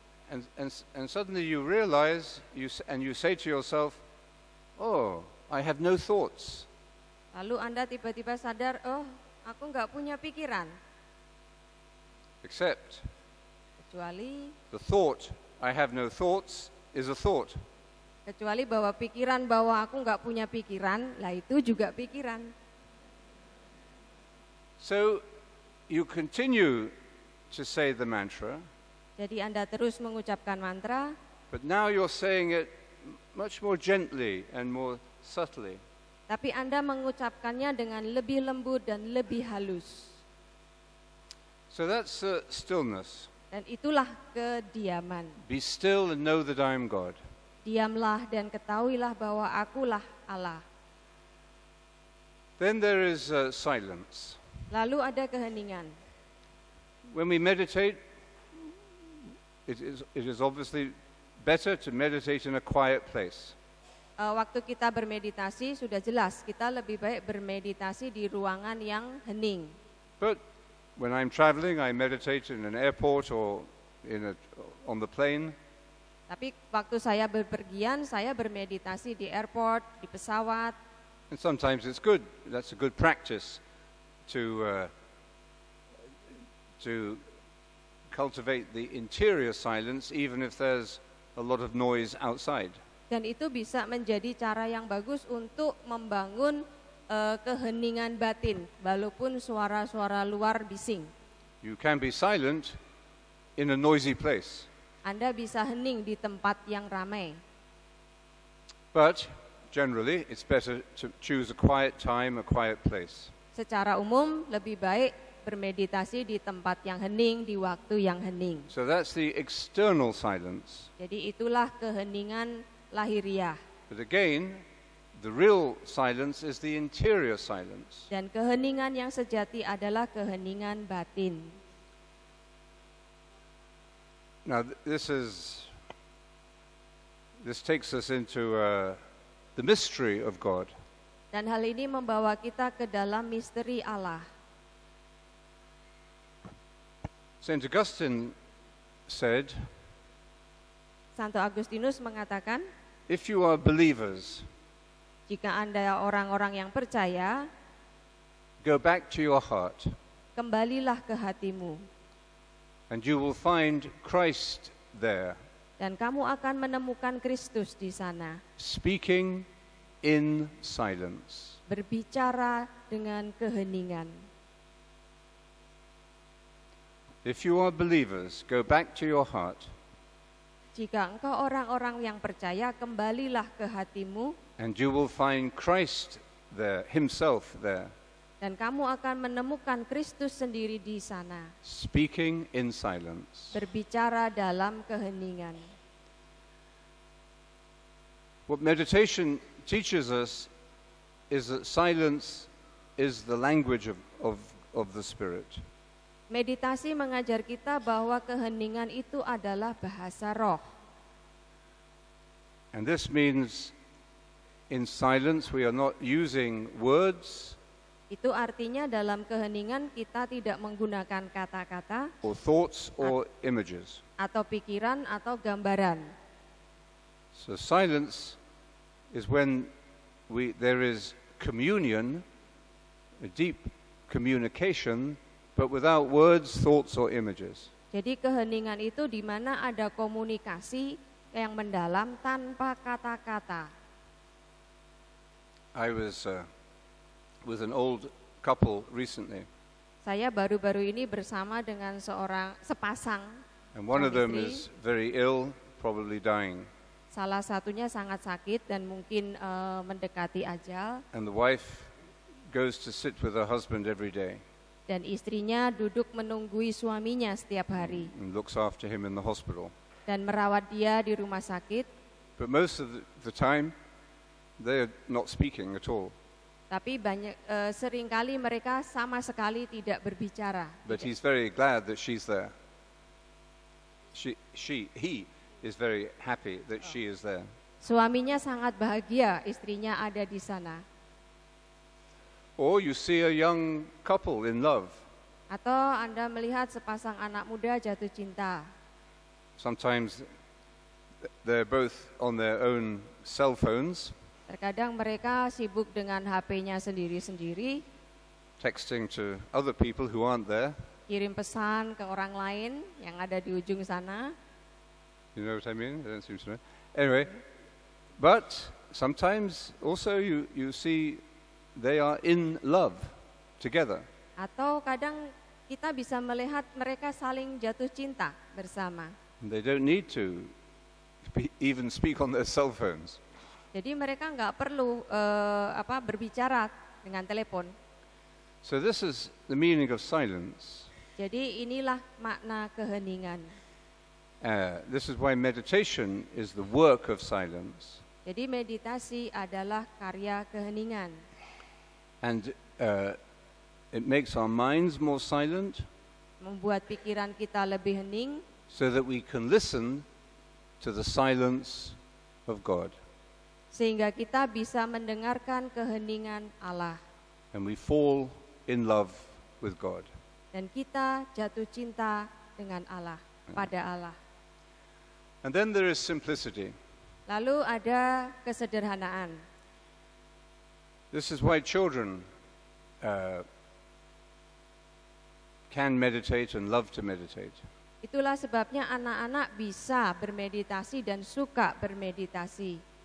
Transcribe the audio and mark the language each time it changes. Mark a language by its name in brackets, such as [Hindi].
[English] And suddenly you realize, you say to yourself, oh, I have no thoughts. [Indonesian] Lalu Anda tiba-tiba sadar, oh, aku nggak punya pikiran. [English] Except, [Indonesian] kecuali [English] the thought, I have no thoughts, is a thought. [Indonesian] Kecuali bahwa pikiran bahwa aku nggak punya pikiran, lah itu juga pikiran. [English] So, you continue to say the mantra. [Indonesian] Jadi Anda terus mengucapkan mantra. [English] But now you're saying it much more gently and more subtly. [Indonesian] Tapi Anda mengucapkannya dengan lebih lembut dan lebih halus. [English] So that's stillness. [Indonesian] Dan itulah kediaman. [English] Be still and know that I am God. [Indonesian] Diamlah dan ketahuilah bahwa akulah Allah. [English] Then there is silence. [Indonesian] Lalu ada keheningan. [English] When we meditate, it is obviously better to meditate in a quiet place. [Indonesian] Waktu kita bermeditasi sudah jelas kita lebih baik bermeditasi di ruangan yang hening. [English] But when I'm traveling, I meditate in an airport or on the plane. [Indonesian] Tapi waktu saya berpergian, saya bermeditasi di airport, di pesawat. [English] And sometimes it's good. That's a good practice to cultivate the interior silence, even if there's a lot of noise outside. [Indonesian] Dan itu bisa menjadi cara yang bagus untuk membangun keheningan batin, walaupun suara-suara luar bising. [English] You can be silent in a noisy place. [Indonesian] Anda bisa hening di tempat yang ramai. [English] But generally, it's better to choose a quiet time, a quiet place. [Indonesian] Secara umum, lebih baik bermeditasi di tempat yang hening, di waktu yang hening. [English] So that's the external silence. [Indonesian] Jadi itulah keheningan lahiriah. [English] But again, the real silence is the interior silence. [Indonesian] Dan keheningan yang sejati adalah keheningan batin. [English] Now, this takes us into the mystery of God. [Indonesian] Dan hal ini membawa kita ke dalam misteri Allah. [English] Saint Augustine said, [Indonesian] Santo Agustinus mengatakan, [English] if you are believers, [Indonesian] jika Anda orang-orang yang percaya, [English] go back to your heart, [Indonesian] kembalilah ke hatimu, [English] and you will find Christ there, [Indonesian] dan kamu akan menemukan Kristus di sana, [English] speaking in silence. [Indonesian] berbicara dengan keheningan. [English] If you are believers, go back to your heart, [Indonesian] Jika engkau orang-orang yang percaya, kembalilah ke hatimu, [English] and you will find Christ there, himself there, [Indonesian] dan kamu akan menemukan Kristus sendiri di sana, [English] speaking in silence. [Indonesian] berbicara dalam keheningan. [English] What meditation teaches us is that silence is the language of the Spirit. [Indonesian] Meditasi mengajar kita bahwa keheningan itu adalah bahasa roh. [English] And this means in silence we are not using words [Indonesian] Itu artinya dalam keheningan kita tidak menggunakan kata-kata [English] or thoughts or images. [Indonesian] atau pikiran atau gambaran. [English] So silence is when there is communion, a deep communication, but without words, thoughts or images. [Indonesian] Jadi keheningan itu di mana ada komunikasi yang mendalam tanpa kata-kata. [English] I was with an old couple recently, [Indonesian] Saya baru-baru ini bersama dengan sepasang [English] and one of them [Indonesian] suami [English] is [Indonesian] istri. [English] very ill, probably dying, [Indonesian] Salah satunya sangat sakit dan mungkin mendekati ajal, [English] and the wife goes to sit with her husband every day [Indonesian] dan istrinya duduk menunggui suaminya setiap hari [English] and looks after him in the hospital. [Indonesian] dan merawat dia di rumah sakit. [English] But most of the time, they're not speaking at all. [Indonesian] Tapi seringkali mereka sama sekali tidak berbicara. [English] But he's very glad that she's there. He is very happy that she is there. [Indonesian] Suaminya sangat bahagia istrinya ada di sana. [English] Or you see a young couple in love. [Indonesian] Atau Anda melihat sepasang anak muda jatuh cinta. [English] Sometimes they're both on their own cell phones, [Indonesian] Terkadang mereka sibuk dengan HP-nya sendiri-sendiri, [English] texting to other people who aren't there. [Indonesian] kirim pesan ke orang lain yang ada di ujung sana. [English] You know what I mean? I don't seem to know. Anyway, but sometimes also you see they are in love together. [Indonesian] Atau kadang kita bisa melihat mereka saling jatuh cinta bersama. [English] They don't need to even speak on their cell phones. [Indonesian] Jadi mereka nggak perlu berbicara dengan telepon. [English] So this is the meaning of silence. [Indonesian] Jadi inilah makna keheningan. [English] This is why meditation is the work of silence. [Indonesian] Jadi meditasi adalah karya keheningan. [English] And it makes our minds more silent, [Indonesian] membuat pikiran kita lebih hening, [English] so that we can listen to the silence of God. [Indonesian] sehingga kita bisa mendengarkan keheningan Allah. [English] And we fall in love with God. [Indonesian] Dan kita jatuh cinta dengan Allah, pada Allah. [English] And then there is simplicity. [Indonesian] Lalu ada kesederhanaan. [English] This is why children can meditate and love to meditate. [Indonesian] Itulah sebabnya anak-anak bisa bermeditasi dan suka bermeditasi.